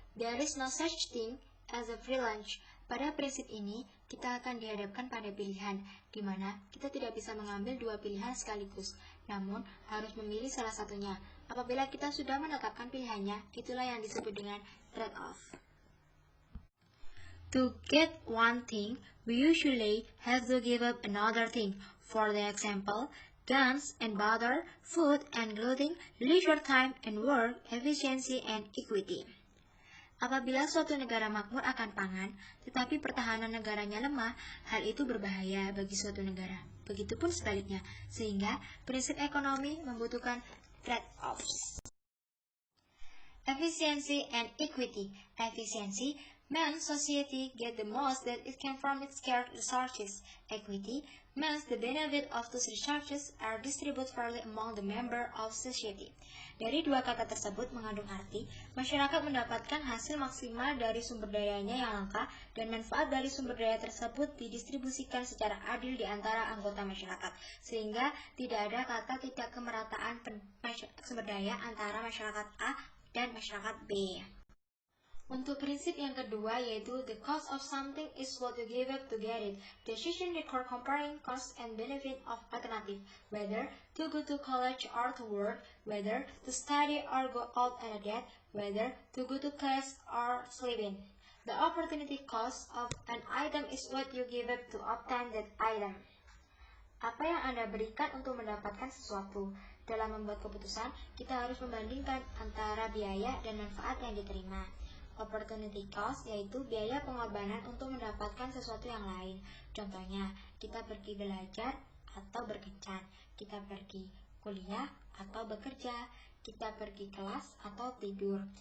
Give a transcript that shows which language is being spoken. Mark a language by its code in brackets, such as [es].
[en] There is no such thing as a free lunch. [id] Pada prinsip ini, kita akan dihadapkan pada pilihan, di mana kita tidak bisa mengambil dua pilihan sekaligus, namun harus memilih salah satunya. Apabila kita sudah menetapkan pilihannya, itulah yang disebut dengan trade-off. [en] To get one thing, we usually have to give up another thing. For the example, guns and butter, food and clothing, leisure time and work, efficiency and equity. [id] Apabila suatu negara makmur akan pangan, tetapi pertahanan negaranya lemah, hal itu berbahaya bagi suatu negara. Begitupun sebaliknya, sehingga prinsip ekonomi membutuhkan trade-offs. [en] Efficiency and equity. Efficiency means society get the most that it can from its scarce resources. Equity means the benefit of those resources are distributed fairly among the member of society. [id] Dari dua kata tersebut mengandung arti, masyarakat mendapatkan hasil maksimal dari sumber dayanya yang langka dan manfaat dari sumber daya tersebut didistribusikan secara adil di antara anggota masyarakat, sehingga tidak ada kata tidak kemerataan sumber daya antara masyarakat A dan masyarakat B. Untuk prinsip yang kedua, yaitu [en] the cost of something is what you give up to get it. Decision require comparing cost and benefit of alternative, whether to go to college or to work, whether to study or go out on a date, whether to go to class or sleep in. The opportunity cost of an item is what you give up to obtain that item. [id] Apa yang Anda berikan untuk mendapatkan sesuatu? Dalam membuat keputusan, kita harus membandingkan antara biaya dan manfaat yang diterima. Opportunity cost yaitu biaya pengorbanan untuk mendapatkan sesuatu yang lain. Contohnya, kita pergi belajar atau berkencan, kita pergi kuliah atau bekerja, kita pergi kelas atau tidur.